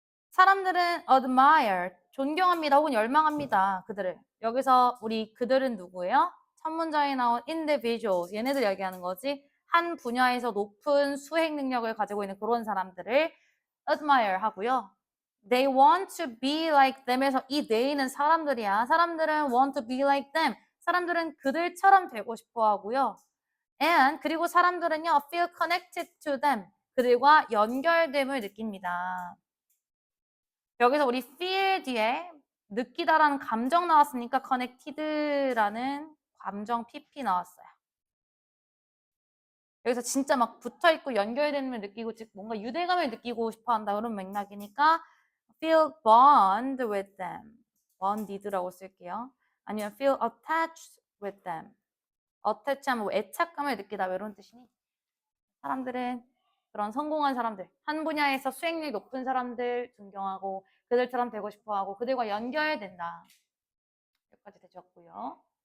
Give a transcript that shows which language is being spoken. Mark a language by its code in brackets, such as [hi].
[ko] 사람들은 admire, 존경합니다 혹은 열망합니다. 그들을. 여기서 우리 그들은 누구예요? 첫 문장에 나온 individuals, 얘네들 얘기하는 거지. 한 분야에서 높은 수행 능력을 가지고 있는 그런 사람들을 admire 하고요. [en] They want to be like them에서 이 they는 [ko] 사람들이야. 사람들은 [en] want to be like them. [ko] 사람들은 그들처럼 되고 싶어 하고요. [en] And [ko] 그리고 사람들은요, [en] feel connected to them. [ko] 그들과 연결됨을 느낍니다. 여기서 우리 feel 뒤에 느끼다라는 감정 나왔으니까 connected라는 감정 PP 나왔어요. 여기서 진짜 막 붙어있고 연결됨을 느끼고 즉 뭔가 유대감을 느끼고 싶어 한다 그런 맥락이니까 [en] feel bond with them. [ko] bonded라고 쓸게요. 아니면 [en] feel attached with them. [ko] attach 하면 뭐 애착감을 느끼다 이런 뜻이니 사람들은 그런 성공한 사람들, 한 분야에서 수행력이 높은 사람들 존경하고 그들처럼 되고 싶어하고 그들과 연결된다. 여기까지 되셨고요.